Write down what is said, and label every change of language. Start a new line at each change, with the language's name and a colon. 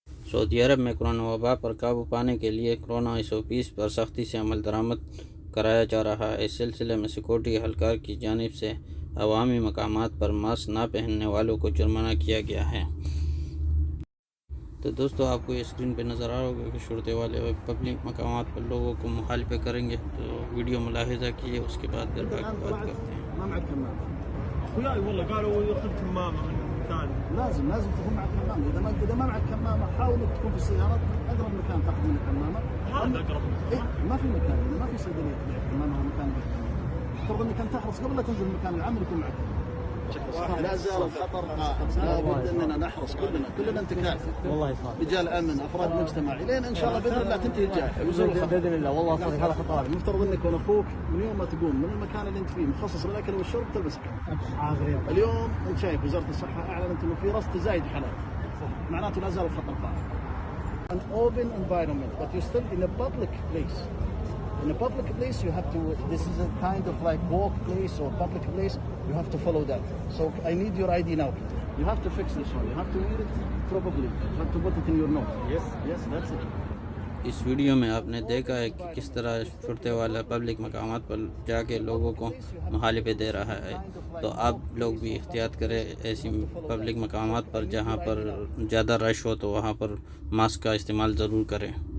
Urdu: سعودی عرب میں کرونا وبا پر قابو پانے کے لیے کرونا SOPs پر سختی سے عمل درآمد کرایا جا رہا ہے۔ اس سلسلے میں سیکورٹی اہلکار کی جانب سے عوامی مقامات پر ماسک نہ پہننے والوں کو جرمانہ کیا گیا ہے۔ تو دوستو، آپ کو یہ اسکرین پہ نظر آ رہا ہوگا کہ شرطے والے پبلک مقامات پر لوگوں کو مخالفت کریں گے، تو ویڈیو ملاحظہ کیجیے، اس کے بعد پھر باقی بات کرتے ہیں۔
Arabic: اخوياي والله قالوا ياخذ كمامه من مكان. لازم تكون معك كمامه، اذا ما معك كمامه حاول انك تكون في السيارات اقرب مكان تاخذ منه كمامه. هذا اقرب مكان. ما في مكان، ما في صيدليه تبيع كمامه ومكان افترض انك انت تحرص قبل لا تنزل مكان العمل يكون معك. لا زال الخطر قائم، لابد اننا نحرص كلنا انتكاس والله صح، رجال امن، افراد مجتمع، الين ان شاء الله باذن الله تنتهي الجائحه ويزول الخطر باذن الله. والله صحيح، هذا خطر. المفترض انك واخوك من يوم ما تقوم من المكان اللي انت فيه مخصص للاكل والشرب تلبس كمامه. اليوم انت شايف وزاره الصحه اعلنت انه في رصد تزايد حالات، معناته لا زال الخطر قائم.
English: An open environment, but you're still in a public place. In a public place, you have to, this is a kind of like walk place or public place, you have to follow that. So I need your ID now. You have to fix this one. You have to read it probably. You have to put it in your note. Yes, that's it.
Urdu: اس video میں آپ نے دیکھا ہے کہ کس طرح شرطے والا public مقامات پر جا کے لوگوں کو مخالفت دے رہا ہے۔ تو آپ لوگ بھی احتیاط کریں ایسی پبلک مقامات پر جہاں پر زیادہ رش ہو، تو وہاں پر ماسک کا استعمال ضرور کریں۔